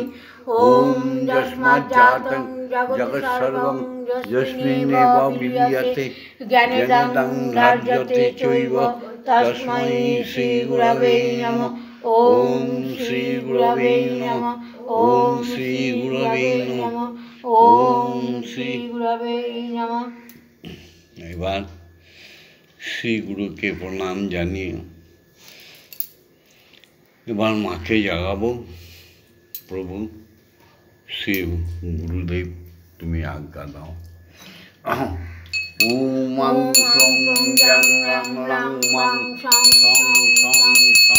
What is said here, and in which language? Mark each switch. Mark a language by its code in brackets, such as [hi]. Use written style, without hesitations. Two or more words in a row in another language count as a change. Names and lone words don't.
[sa] ওম যস্মাজ্জাতং জগৎসর্বং যস্মিন্নেব বিলীয়তে জ্ঞানেদং ধার্যতে চৈব তস্मै শ্রীগুরবে নমঃ। ওম শ্রীগুরবে নমঃ। ওম শ্রীগুরবে নমঃ। ওম শ্রীগুরবে নমঃ। [bn] এবার শ্রীগুরুকে প্রণাম জানিয়ে এবার মাকে জাগাবো। প্রভু শ্রী গুরুদেব তুমি আজ্ঞা দাও। [sa] ওম ক্লং জং রং রং মং সং সং সং সং।